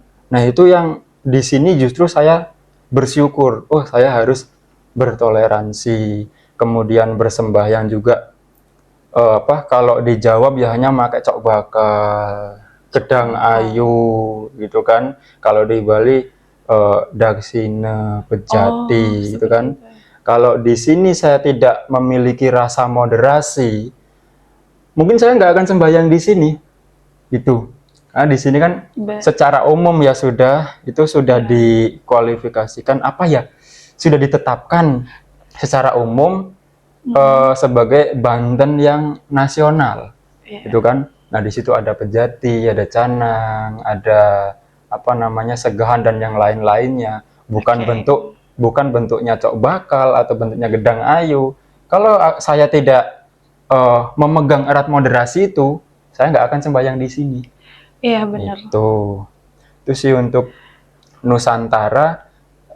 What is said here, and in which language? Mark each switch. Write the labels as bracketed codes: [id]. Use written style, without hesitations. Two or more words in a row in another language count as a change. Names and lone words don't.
[id] Nah, itu yang di sini justru saya bersyukur. Oh, saya harus bertoleransi, kemudian bersembahyang juga. Kalau di Jawa biasanya pakai [jv] cok bakal, gedang ayu, [id] gitu kan. Kalau di Bali daksina, pejati, gitu kan. Kalau di sini saya tidak memiliki rasa moderasi, mungkin saya nggak akan sembahyang di sini, gitu. Nah, di sini kan secara umum ya itu sudah dikualifikasikan sudah ditetapkan secara umum sebagai Banten yang nasional, gitu kan. Nah, di situ ada pejati, ada canang, ada segahan dan yang lain-lainnya, bukan bentuknya [jv] cok bakal [id] atau bentuknya [jv] gedang ayu. [id] Kalau saya tidak memegang erat moderasi itu, saya nggak akan sembahyang di sini. Iya, benar. Itu sih untuk Nusantara.